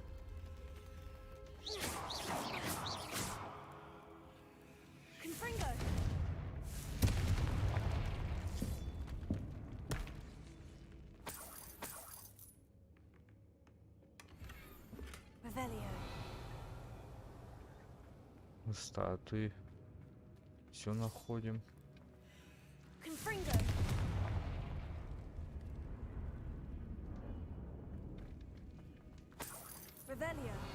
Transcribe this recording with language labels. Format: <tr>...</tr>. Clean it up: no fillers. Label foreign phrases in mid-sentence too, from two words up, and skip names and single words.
<ru>Confringo. Revelio. Статуи. Все находим. Confringo. Revelio.</ru>